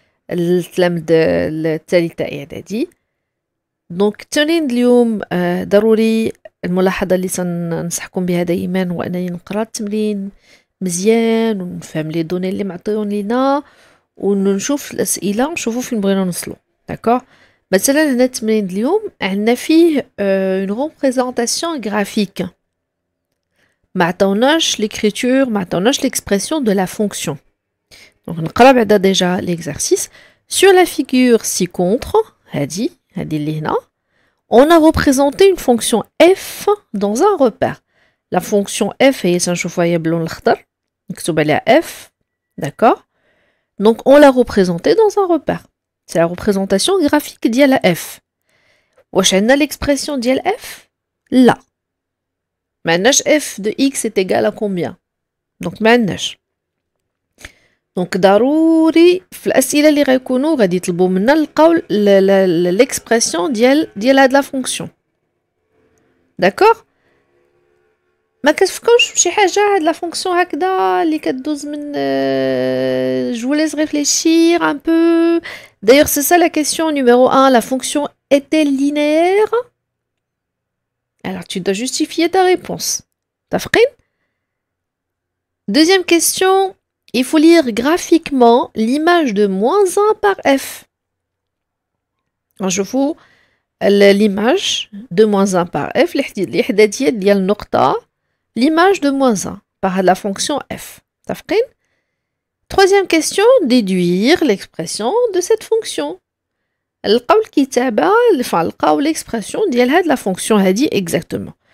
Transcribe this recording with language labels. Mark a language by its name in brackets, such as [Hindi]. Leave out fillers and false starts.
[Arabic] التلامذ الثالثة إعدادي. دونك التمرين اليوم ضروري الملاحظة اللي سننصحكم بها دائما هو أنني نقرأ التمرين مزيان ونفهم لي دوني اللي معطيون لينا ونشوف الأسئلة نشوفوا فين بغينا نوصلوا. داكوغ؟ مثلا هنا التمرين اليوم عندنا فيه [French] une représentation graphique. [Arabic] ما عطاوناش [French] l'écriture، ما عطاوناش l'expression de la fonction. Donc [Arabic] نقرا بعدا [French] déjà l'exercice. Sur la figure ci-contre, [Arabic] هذه اللي هنا, [French] on a représenté une fonction f dans un repère. La fonction f [Arabic] هي سنشوفها هي باللون الأخضر مكتوب عليها f. [French] D'accord? Donc on l'a représentée dans un repère. C'est la représentation graphique [Arabic] ديال [French] f. [Arabic] واش عندنا [French] l'expression [Arabic] ديال f؟ لا. ما عندناش [French] f de x est égal à combien. [Arabic] Donc ما عندناش. دونك ضروري في الأسئلة اللي غيكونوا غادي يطلبوا منا نلقاو [French] l'expression [Arabic] ديال هاد لا فونكسيون. داكوغ؟ ما كتفكروش بشي حاجة هاد لا فونكسيون هكذا اللي كدوز من [French] je vous laisse réfléchir un peu. D'ailleurs, c'est ça la question numéro 1. La fonction est-elle linéaire? Alors, tu dois justifier ta réponse. Tafrin? Deuxième question. Il faut lire graphiquement l'image de -1 par f. Alors, je vous l'image de -1 par f. [Arabic] الإحداثية ديال النقطة. [French] L'image de -1 par la fonction f. Tafrin? Troisième question, déduire l'expression de cette fonction. [Arabic] نلقاو الكتابة نلقاو [French] l'expression [Arabic] ديال هاد [French] la fonction [Arabic] هادي exactement.